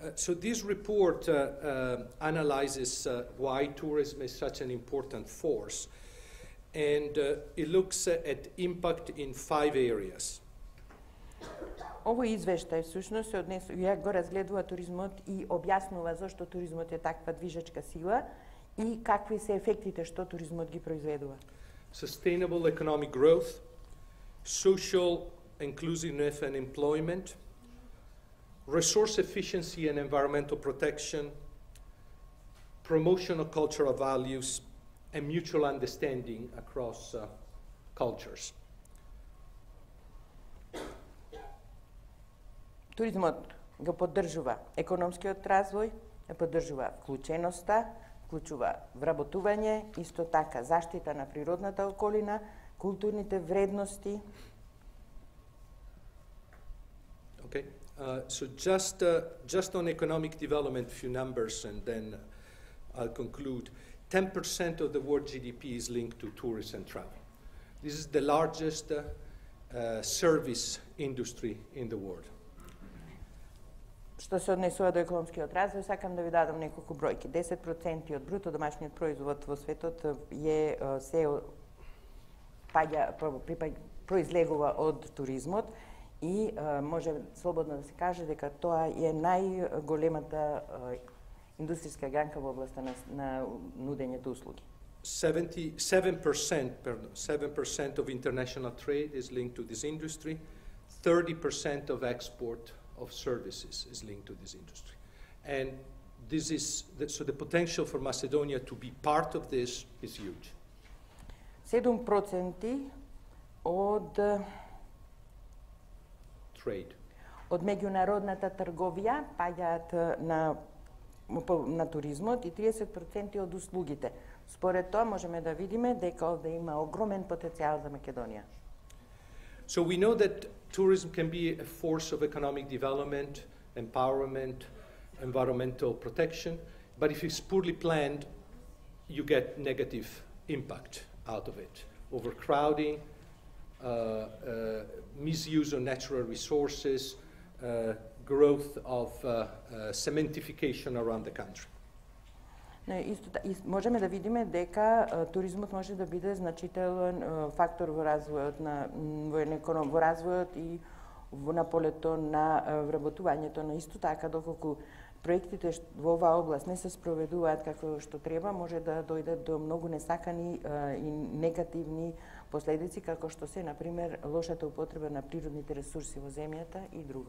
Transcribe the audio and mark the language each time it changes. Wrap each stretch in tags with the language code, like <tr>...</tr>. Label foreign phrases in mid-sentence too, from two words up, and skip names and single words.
<en>So this report analyzes why tourism is such an important force, and it looks at impact in 5 areas.</en> <mk>Овој извештај всушност се ја го разгледува туризмот и објаснува зошто туризмот е таква движечка сила и какви се ефектите што туризмот ги произведува.</mk> <en>Sustainable economic growth, social inclusiveness and employment, resource efficiency and environmental protection, promotion of cultural values, and mutual understanding across cultures.</en> <mk>Туризмот го поддржува економскиот развој, ја поддржува вклученоста, вклучува вработување, исто така заштита на природната околина, културните вредности.</mk> <en>Okay. So just on economic development, a few numbers, and then I'll conclude. 10% of the world GDP is linked to tourism and travel. This is the largest service industry in the world.</en> <mk>Што се однесува до економскиот развој, сакам да ви дадам неколку бројки. 10% од бруто домашниот производ во светот се произлегува од туризмот и може слободно да се каже дека тоа е најголемата индустријска гранка во областа на нудењето услуги.</mk> <en>7% of international trade is linked to this industry. 30% of export of services is linked to this industry. And this is so the potential for Macedonia to be part of this is huge.</en> <mk>7% од</mk> <en>Trade.</en> <mk>Од меѓународната трговија паѓаат на туризмот и 30% од услугите. Според тоа можеме да видиме дека овде има огромен потенцијал за Македонија.</mk> <en>So we know that tourism can be a force of economic development, empowerment, environmental protection, but if it's poorly planned, you get negative impact out of it. Overcrowding, misuse of natural resources, growth of cementification around the country.</en> <mk>Можеме да видиме дека туризмот може да биде значителен фактор во развојот во развојот и на полето на вработувањето, но исто така доколку проектите во оваа област не се спроведуваат како што треба, може да дојде до многу несакани и негативни последици, како што се, например, лошата употреба на природните ресурси во земјата и друго.</mk>